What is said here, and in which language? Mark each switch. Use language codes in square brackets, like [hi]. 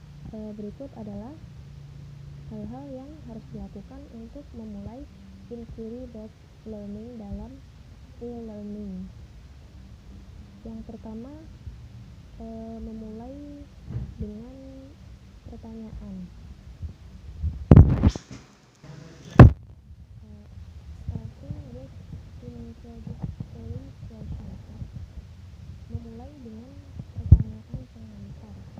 [id] Berikut adalah hal-hal yang harus dilakukan untuk memulai inquiry-based learning dalam e-learning. Yang pertama, memulai dengan pertanyaan. [en] Starting with introductory questions. [id] Memulai dengan pertanyaan pengantar.